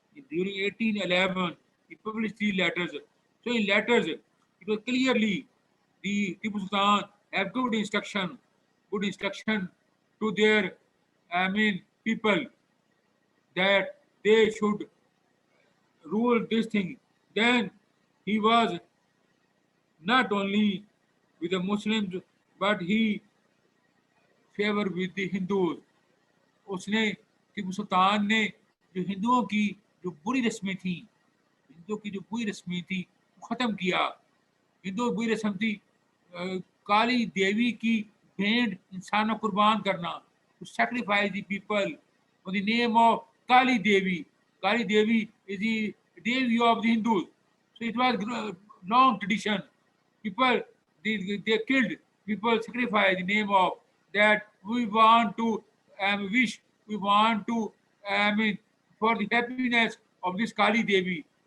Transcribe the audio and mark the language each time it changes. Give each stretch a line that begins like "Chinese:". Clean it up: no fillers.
English: During 1811, he published these letters. So in letters, it was clearly the Tipu Sultan have good instruction to their, people that they should rule this thing. Then he was not only with the Muslims, but he favored with the Hindus.
Hindi: उसने टीपू सुल्तान ने जो हिंदुओं की जो बुरी रस्में थी, हिंदुओं की जो बुरी रस्में थी वो ख़त्म किया. हिंदुओं की बुरी रस्म थी काली देवी की भेंट इंसानों कुर्बान करना,
English: to sacrifice the people on the name of Kali Devi. Kali Devi is the Devi of the Hindus. So it was long tradition. People, they killed people, sacrifice the name of that. We want to wish, we want to, for the happiness of this Kali Devi.